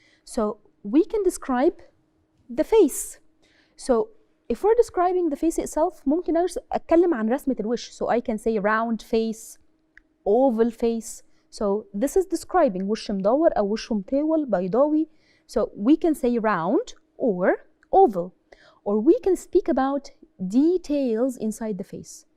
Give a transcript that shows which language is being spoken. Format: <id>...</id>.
<en>So we can describe the face. So if we're describing the face itself</en> <ar>ممكن اتكلم عن رسمة الوش.</ar> <en>So I can say round face, oval face. So this is describing</en> <ar>وش مدور أو وش مطول بيضاوي.</ar> <en>So we can say round or oval. Or we can speak about details inside the face.</en>